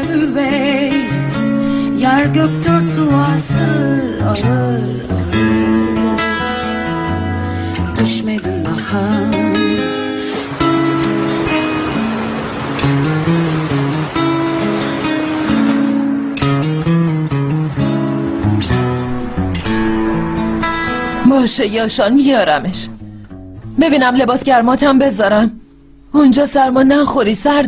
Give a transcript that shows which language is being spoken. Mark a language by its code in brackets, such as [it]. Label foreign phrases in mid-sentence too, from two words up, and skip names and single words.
[tr] üvey yer gök dört duvar sır ağır ağır düşmedin daha [fa] باشه یاشان میارمش ببینم لباس گرماتم بذارم اونجا سرما نخوری سرده